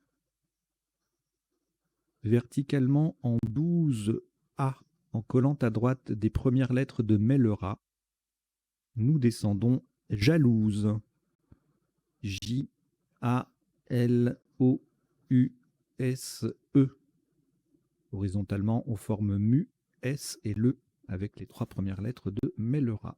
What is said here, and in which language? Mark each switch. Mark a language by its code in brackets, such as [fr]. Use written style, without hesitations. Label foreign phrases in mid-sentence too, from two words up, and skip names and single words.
[fr] Verticalement en 12 A, en collant à droite des premières lettres de Mellera. Nous descendons jalouse. J-A-L-O-U-S-E. Horizontalement, on forme mu, S et le avec les 3 premières lettres de Mellera.